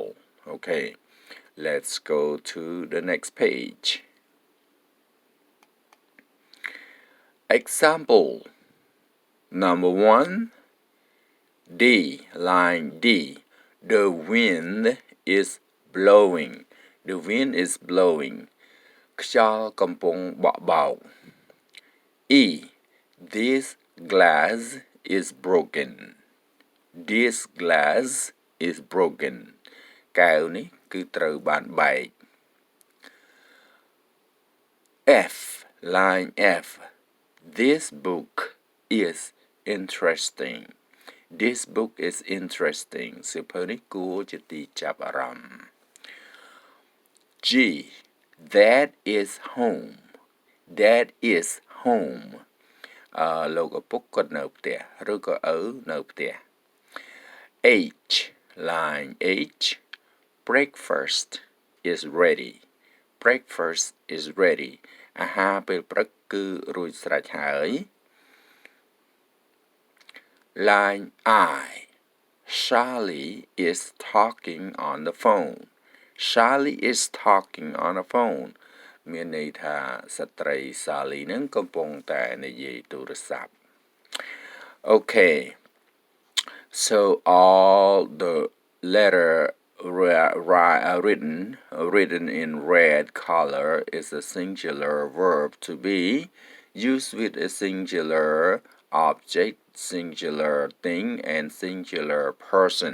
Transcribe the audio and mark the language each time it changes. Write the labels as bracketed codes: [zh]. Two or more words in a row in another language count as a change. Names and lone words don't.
[en] Okay, let's go to the next page. Example number 1 D line D The wind is blowing The wind is blowing [km] ខ្យល់កំពុងបក់បោក [en] E This glass is broken This glass is broken [km] កែវនេះគឺត្រូវបានបែក [en] F line F This book is interesting This book is interesting [km] សៀវភៅនេះគួរជាទីចាប់អារម្មណ៍ [en] G That is home That is home [km] លោកឪពុកគាត់នៅផ្ទះឬក៏ឪនៅផ្ទះ [en] H line H Breakfast is ready Breakfast is ready [km] អាហារពេលព្រឹកគឺរួចស្រេចហើយ [en] Line I Charlie is talking on the phone Charlie is talking on the phone [km] មានន័យថាស្ត្រី Sally នឹងកំពុងតែនិយាយទូរស័ព្ទ [en] Okay so all the letter written in red color is a singular verb to be used with a singular object, singular thing, and singular person.